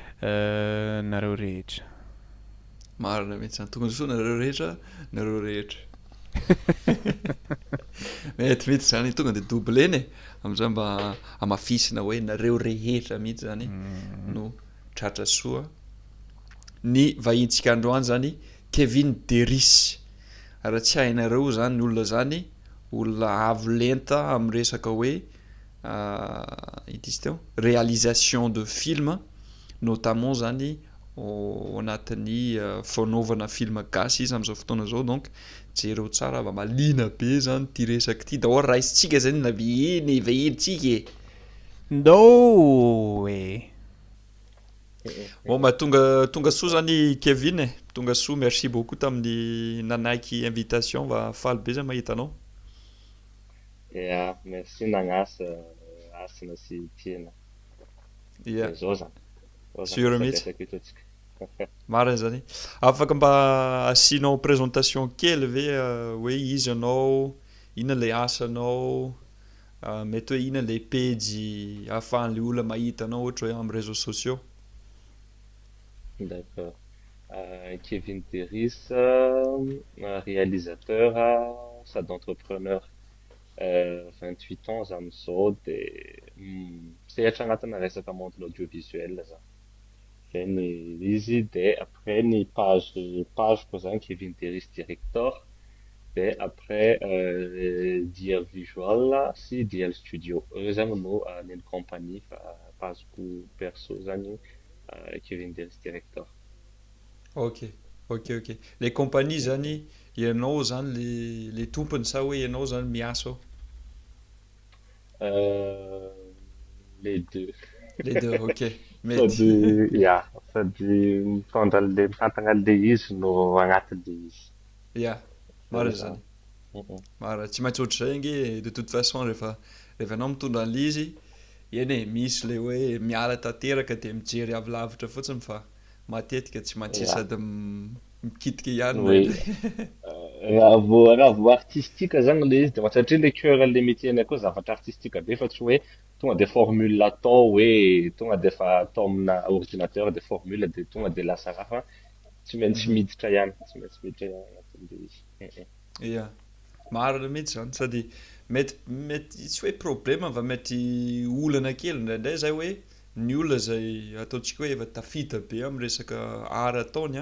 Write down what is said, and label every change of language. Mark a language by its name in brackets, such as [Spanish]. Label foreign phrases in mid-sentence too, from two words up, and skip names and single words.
[Malagasy] marina mihitsy zany tonga soa nareo rehetra mety mihitsy zany tonga de doubleny am'izay mba amafisina hoe nareo rehetra mihitsy zany no tratra soa ny vahintsika androany zany Kevin Deris raha tsy hainareo zany ny olona zany olona avo lenta amin'ny resaka hoe ity izy teo [French] réalisation de film notamment [Malagasy] zany ao anatin'ny fanaovana film gasy izy am'izao fotoana zao donc jereo tsara va malina be zany ty resaky ty daholo raisitsika zany na vahintsika Ndô bon ma tonga soa zany Kevin tonga soa [French] merci beaucoup [Malagasy] tamin'ny nanaiky invitation va faly be zany mahita anao merci nagnasa asina sy tiana zao zany sur mihitsy marina zany afaka mba asianao présentation kely ve hoe izy anao inona le asanao mety hoe inona le page ahafahan'le olona mahita anao ohatra hoe amin'ny [French] réseaux sociaux [Malagasy] d'accord Kevin Deris réalisateur sady [French] entrepreneur 28 ans [Malagasy] za am'zao de sehatra agnatina resaka [French] monde l'audiovisuel [Malagasy] za zay ny izy de après ny pageko zany Kevin Deris director de après DL Visual sy DL Studio reo zany no neny compagnie fa pageko perso zany Kevin Deris director ok [French] les compagnies [Malagasy] zany ianao zany le tompony sa hoe ianao zany miasa [French] les deux [Malagasy] ok mety sady mitondra le mitantagna le izy no agnatin'le izy marina zany marina tsy maintsy ohatr'izay nge [French] de toute façon [Malagasy] rehefa anao mitondra an'le izy eny misy le hoe miala tanteraka de mijery avy lavitra fotsiny fa matetika tsy maintsy sady mikitika ihany raha vao artistika zany le izy de satria [French] le cœur le métier [Malagasy] koa zavatra artistika be fa tsy hoe tonga de formule atao hoe tonga de fa atao amina ordinateur de formule de tonga de lasa raha fa tsy maintsy miditra ihany anatin'le izy marina mihitsy zany sady mety tsy hoe problème fa mety olana kely indraindray zay hoe ny olona zay ataontsika hoe efa tafita be amin'ny resaka art ataony